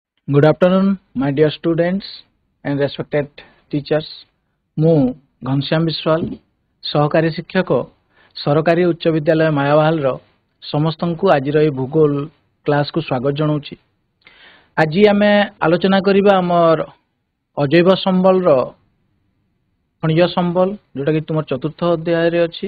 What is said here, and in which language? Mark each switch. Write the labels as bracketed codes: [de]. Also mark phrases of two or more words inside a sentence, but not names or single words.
[en] Good afternoon, my dear students and respected teachers. [or] ମୁଁ ଘନଶ୍ୟାମ ବିଶ୍ୱାଳ ସହକାରୀ ଶିକ୍ଷକ ସରକାରୀ ଉଚ୍ଚ ବିଦ୍ୟାଳୟ ମାୟାବାହାଲର ସମସ୍ତଙ୍କୁ ଆଜିର ଏହି ଭୂଗୋଳ କ୍ଲାସକୁ ସ୍ୱାଗତ ଜଣାଉଛି। ଆଜି ଆମେ ଆଲୋଚନା କରିବା ଆମର ଅଜୈବ ସମ୍ବଳର ଖଣିଜ ସମ୍ବଳ ଯୋଉଟା କି ତୁମର ଚତୁର୍ଥ ଅଧ୍ୟାୟରେ ଅଛି।